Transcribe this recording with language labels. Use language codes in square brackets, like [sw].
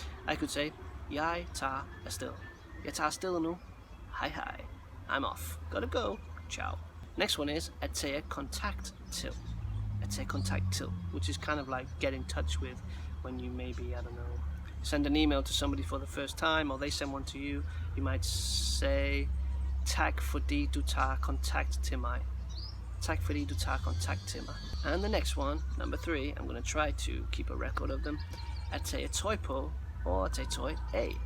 [en] I could say [da] jeg tager afsted. Jeg tager afsted nu. Hej hej. [en] I'm off. Gotta go. [da] Ciao. [en] Next one is [da] at tage kontakt til. At tage kontakt til, [en] which is kind of like get in touch with when you maybe, I don't know, send an email to somebody for the first time, or they send one to you. You might say [da] tak fordi du tager kontakt til mig. Tak fordi du tager kontakt til mig. [en] And the next one, number 3, I'm going to try to keep a record of them. [da] At tage tøj på, or tage tøj af.